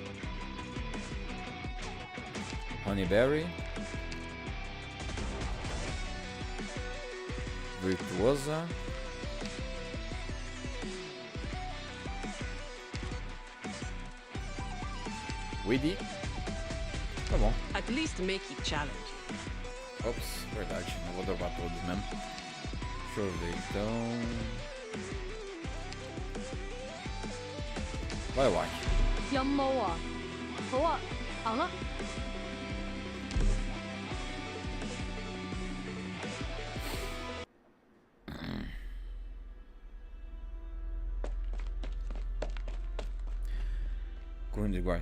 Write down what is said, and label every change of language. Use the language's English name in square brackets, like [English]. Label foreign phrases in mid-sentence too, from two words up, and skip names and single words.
[Portuguese] Honeyberry. Virtuosa. Weedy. Tá bom. [English] At least make it challenging. [Portuguese] Ops, verdade. Não vou dropar todos mesmo. Deixa eu ver, então... Vai o Aki. [Chinese] 陰謀啊！好啊，行啦。 [Portuguese] Divulgar.